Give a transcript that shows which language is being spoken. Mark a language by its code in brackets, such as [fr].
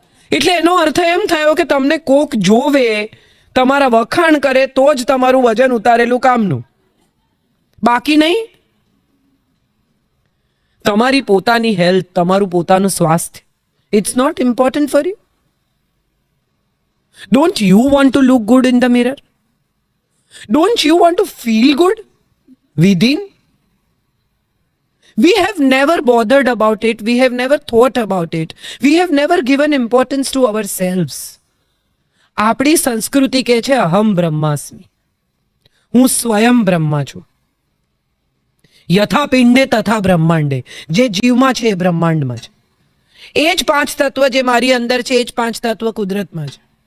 [gu] એટલે એનો અર્થ એમ થયો કે તમને કોક જોવે, તમારા વખાણ કરે તો જ તમારું વજન ઉતારેલું કામનું, બાકી નહીં. તમારી પોતાની હેલ્થ, તમારું પોતાનું સ્વાસ્થ્ય, [en] it's not important for you? Don't you want to look good in the mirror? Don't you want to feel good within? We have never bothered about it. We have never thought about it. We have never given importance to ourselves. [gu] આપણી સંસ્કૃતિ કહે છે [sa] અહમ બ્રહ્માસ્મિ, [gu] હું સ્વયં બ્રહ્મા છું. [sa] યથા પિંડે તથા બ્રહ્માંડે, [gu] જે જીવમાં છે એ બ્રહ્માંડમાં છે. એ જ 5 તત્વ જે મારી અંદર છે, એ જ 5 તત્વ કુદરતમાં છે.